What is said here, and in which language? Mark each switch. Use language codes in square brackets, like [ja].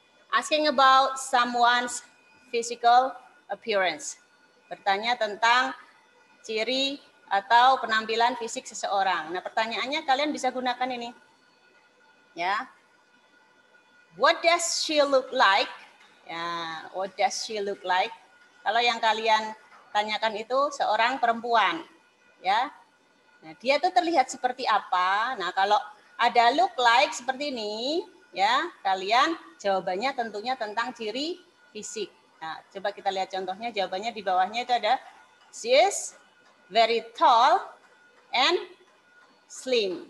[en] Asking about someone's physical appearance. [id] Bertanya tentang ciri atau penampilan fisik seseorang. Nah, pertanyaannya kalian bisa gunakan ini. [en] Ya. What does she look like? Ya, what does she look like? [id] Kalau yang kalian tanyakan itu seorang perempuan, ya. Nah, dia tuh terlihat seperti apa? Nah, kalau ada look like seperti ini, ya, kalian jawabannya tentunya tentang ciri fisik. Nah, coba kita lihat contohnya, jawabannya di bawahnya itu ada [en] she is very tall and slim.